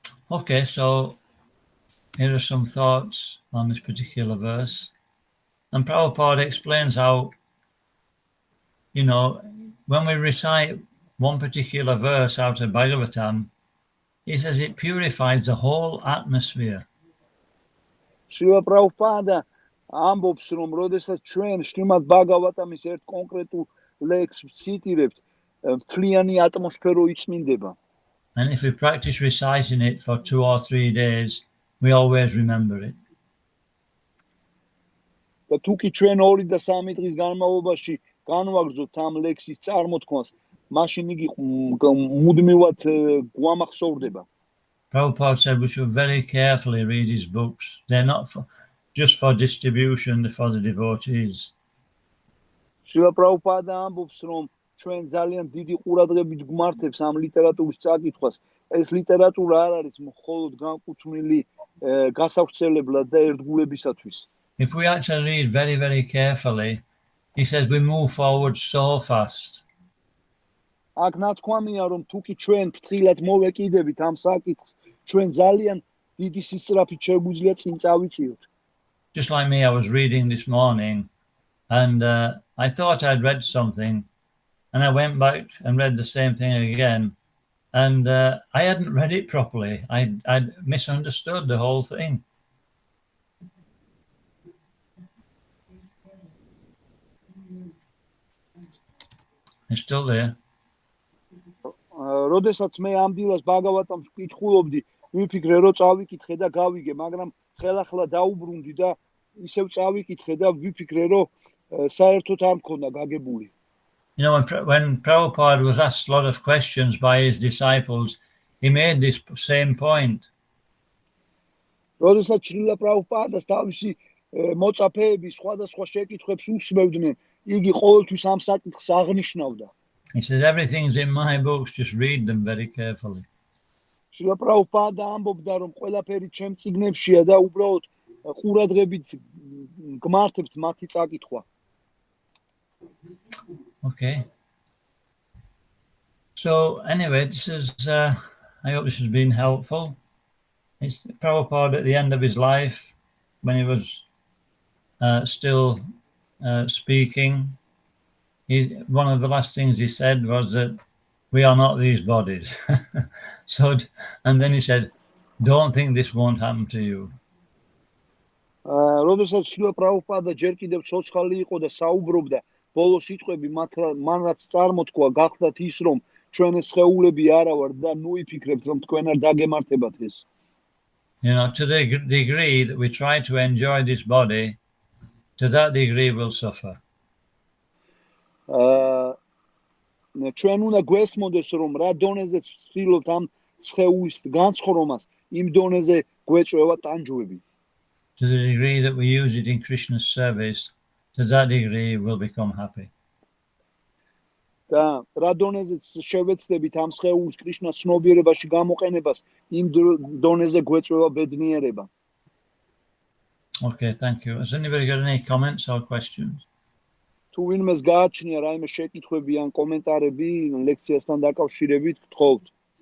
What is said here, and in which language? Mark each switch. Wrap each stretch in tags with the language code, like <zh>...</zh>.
<en>Okay, so here are some thoughts on this particular verse. And Prabhupada explains how, you know, when we recite one particular verse out of Bhagavatam, he says it purifies the whole atmosphere.</en> <ka>შივა პრაბჰუპადა ამბობს, რომ როდესაც ჩვენ შრიმად ბაგავატამის ერთ კონკრეტულ ლექსს ვციტირებთ, მთლიანი ატმოსფერო იწმინდება.</ka> <en>And if we practice reciting it for 2 or 3 days, we always remember it.</en> <ka>და თუ კი ჩვენ 2 და 3 დღის განმავლობაში განვაგრძობთ ამ ლექსის წარმოთქმას, მაშინ იგი მუდმივად გვამახსოვრდება.</ka> <en>Prabhupada said we should very carefully read his books. They're not just for distribution, they're for the devotees.</en> <ka>შივა პრაბჰუპადა ამბობს, რომ ჩვენ ძალიან დიდი ყურადღებით გვმართებს ამ ლიტერატურის წაკითხვას. ეს ლიტერატურა არ არის მხოლოდ განკუთვნილი გასავრცელებლად და ერთგულებისათვის.</ka> <en>If we actually read very, very carefully, he says we move forward so fast.</en> <ka>აქ ნათქვამია, რომ თუ კი ჩვენ ფრთხილად მოვეკიდებით ამ საკითხს, ჩვენ ძალიან დიდი სისწრაფით შეგვიძლია წინ წავიწიოთ.</ka> <en>Just like me, I was reading this morning and I thought I'd read something and I went back and read the same thing again and I hadn't read it properly. I'd misunderstood the whole thing. It's still there.</en> <ka>როდესაც მე ამ დილას ბაგავატამს ვკითხულობდი, ვიფიქრე, რომ წავიკითხე და გავიგე, მაგრამ ხელახლა დაუბრუნდი და ისევ წავიკითხე და ვიფიქრე, რომ საერთოდ არ მქონდა გაგებული.</ka> <en>You know, when Prabhupada was asked a lot of questions by his disciples, he made this same point.</en> <ka>როდესაც შრილა პრაბჰუპადას თავისი მოწაფეები სხვადასხვა შეკითხვებს უსმევდნენ, იგი ყოველთვის ამ საკითხს აღნიშნავდა.</ka> <en>He said, everything's in my books, just read them very carefully.</en> <ka>შრილა პრაბჰუპადა ამბობდა, რომ ყველაფერი ჩემ წიგნებშია და უბრალოდ ყურადღებით გმართებთ მათი წაკითხვა.</ka> <en>Okay. So anyway, this is, I hope this has been helpful. It's Prabhupada at the end of his life, when he was still speaking. One of the last things he said was that we are not these bodies. And then he said, don't think this won't happen to you.</en> <ka>როდესაც შილა პრაბჰუპადა ჯერ კიდევ ცოცხალი იყო და საუბრობდა, ბოლო სიტყვები მან რაც წარმოთქვა, გახდათ ის, რომ ჩვენ ეს სხეულები არა ვართ და ნუ იფიქრებთ, რომ თქვენ არ დაგემართებათ ეს.</ka> <en>To the degree that we try to enjoy this body, to that degree we'll suffer.</en> <ka>ჩვენ უნდა გვესმოდეს, რომ რა დონეზე ვცდილობთ ამ სხეულის განცხრომას, იმ დონეზე გვეწევა ტანჯვები.</ka> <en>To the degree that we use it in Krishna's service, to that degree we'll become happy.</en> <ka>და რა დონეზე შევეცდებით ამ სხეულის კრიშნას ცნობიერებაში გამოყენებას, იმ დონეზე გვეწევა ბედნიერება.</ka> <en>Okay, thank you. Has anybody got any comments or questions?</en> <ka>თუ ვინმეს გააჩნია რაიმე შეკითხვები ან კომენტარები ლექციასთან დაკავშირებით, გთხოვთ.</ka>